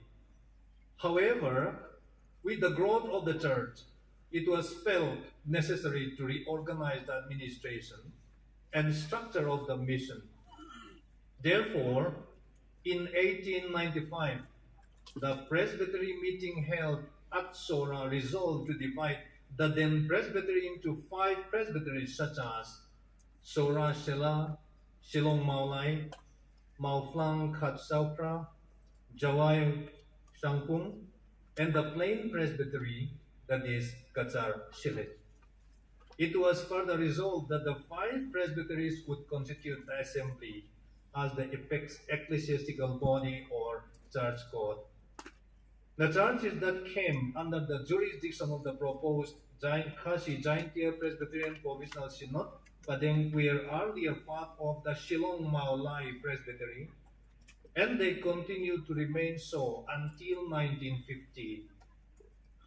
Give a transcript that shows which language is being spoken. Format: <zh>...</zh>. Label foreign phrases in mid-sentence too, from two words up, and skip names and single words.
<en>However, with the growth of the church, it was felt necessary to reorganize the administration and structure of the mission. Therefore, in 1895, the presbytery meeting held at Sora resolved to divide the then presbytery into 5 presbyteries such as Sora Shela, Shillong Maulai, Mauflang Khat Saupra, Jawai Shangpung, and the plain presbytery, that is Kachar Shilhet. It was further resolved that the 5 presbyteries would constitute the assembly as the apex ecclesiastical body or church code. The churches that came under the jurisdiction of the proposed Khasi Jaintia Presbyterian Provisional Synod Padeng were earlier part of the Shillong Maulai Presbytery, and they continued to remain so until 1950.</en>